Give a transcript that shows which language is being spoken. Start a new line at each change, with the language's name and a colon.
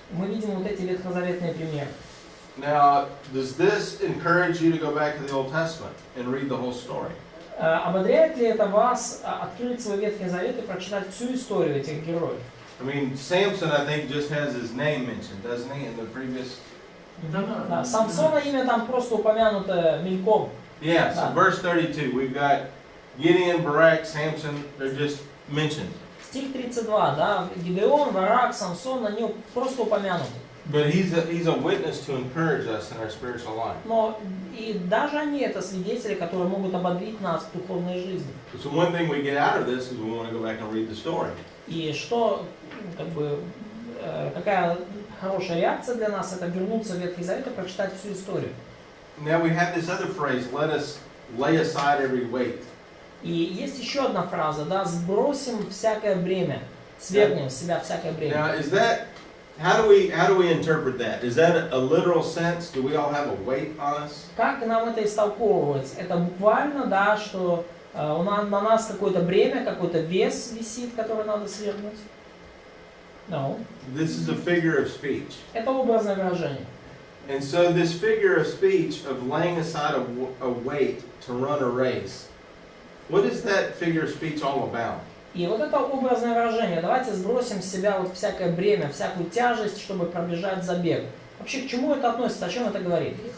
Russian: мы видим вот эти ветхозаветные примеры.
English: Now, does this encourage you to go back to the Old Testament and read the whole story?
Russian: Ободряет ли это вас открыть свой Ветхий Завет и прочитать всю историю этих героев?
English: I mean, Samson, I think, just has his name mentioned, doesn't he, in the previous?
Russian: Да, Самсона имя там просто упомянуто мельком.
English: Yeah, so
Russian: Да.
English: verse 32, we've got Gideon, Barak, Samson, they're just mentioned.
Russian: Стих 32, да, Гидеон, Варак, Самсон, они просто упомянуты.
English: But he's a witness to encourage us in our spiritual life.
Russian: Но и даже они это свидетели, которые могут ободрить нас в духовной жизни.
English: So one thing we get out of this is we want to go back and read the story.
Russian: И что, как бы, какая хорошая реакция для нас, это вернуться в Ветхий Завет и прочитать всю историю.
English: Now we have this other phrase, let us lay aside every weight.
Russian: И есть еще одна фраза, да, сбросим всякое бремя, свергнем с себя всякое бремя.
English: Now, is that, how do we interpret that? Is that a literal sense? Do we all have a weight on us?
Russian: Как нам это истолковывать? Это буквально, да, что на нас какое-то бремя, какой-то вес висит, который надо свергнуть?
English: No. This is a figure of speech.
Russian: Это образное выражение.
English: And so this figure of speech of laying aside a weight to run a race, what is that figure of speech all about?
Russian: И вот это образное выражение. Давайте сбросим с себя вот всякое бремя, всякую тяжесть, чтобы пробежать забег. Вообще, к чему это относится? О чем это говорит?